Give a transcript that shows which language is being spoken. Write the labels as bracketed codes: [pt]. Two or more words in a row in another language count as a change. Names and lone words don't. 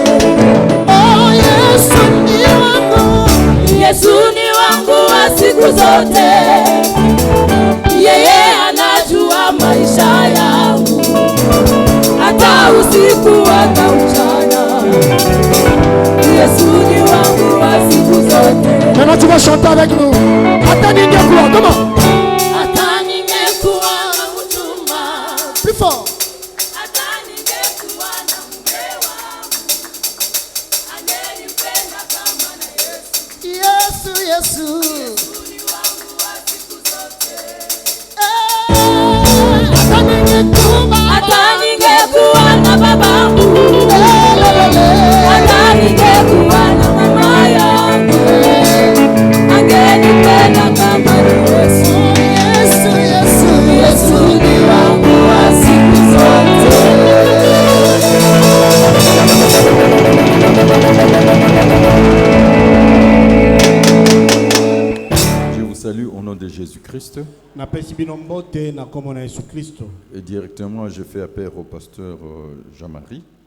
[sw] Oh, Yesu ni wangu, Yesu ni wangu wa siku zote. Yeye anajua maisha yangu, hata usiku hata mchana. Yesu ni wangu wa siku zote. [fr] Maintenant tu vas chanter avec nous. [sw] Hata ningekuwa, comment? Hata ningekuwa na mchumba. [fr] Plus fort. [sw] Hata ningekuwa na mume wangu, angenipenda kama na Yesu. Yesu, Yesu. Yesu ni wangu wa siku zote. Hata ningekuwa na babangu, hata ningekuwa na mama yangu, angenipenda kama Yesu. Yesu, Yesu, Yesu ni wangu wa siku zote. [fr] Je vous salue au nom de Jésus-Christ. Et directement, je fais appel au pasteur Jean-Marie.